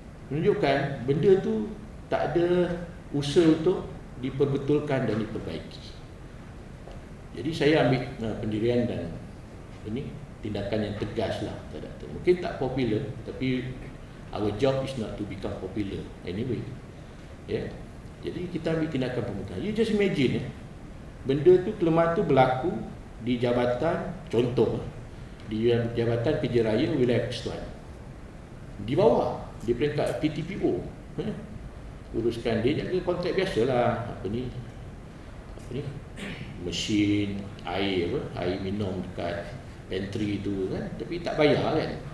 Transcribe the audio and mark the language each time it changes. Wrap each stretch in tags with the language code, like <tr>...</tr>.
<ms>Menunjukkan benda tu tak ada usaha untuk diperbetulkan dan diperbaiki. Jadi saya ambil pendirian dan ini tindakan yang tegas lah terhadap itu. Mungkin tak popular, tapi</ms> <en>our job is not to become popular anyway. Yeah.</en> <ms>Jadi kita ambil tindakan pemerintahan.</ms> <en>You just imagine,</en> <ms>benda tu, kelemahan tu berlaku di jabatan, contoh di Jabatan Kerja Raya Wilayah Persekutuan, di bawah, di peringkat PTPO, uruskan dia jaga kontrak biasalah, mesin air, air minum dekat pantry tu kan, tapi tak bayar kan.</ms>